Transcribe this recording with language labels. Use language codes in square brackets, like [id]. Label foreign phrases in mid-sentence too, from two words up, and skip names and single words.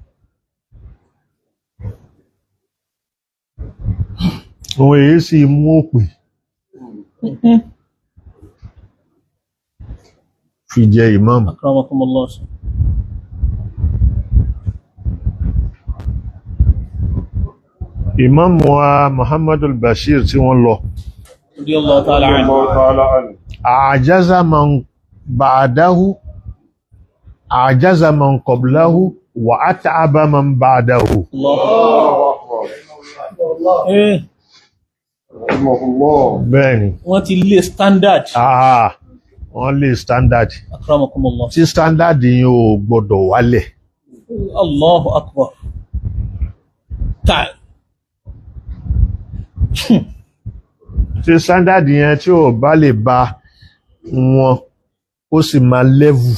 [yo] Òun èyí sì mú òpè fi jẹ imam. Imam wa Muhammadul Bashir tí wọ́n lọ. [ar] أعجز من بعده أعجز من قبله وأتعب من بعده. [yo] Bẹ́ẹ̀ni. Wọ́n ti lé standard. Wọ́n lé standard. Tí standard yìí ò gbọdọ̀ wálẹ̀. [ar] الله أكبر. [yo] Tí standard yẹn tí ò bá lè bá wọn ó sì máa level.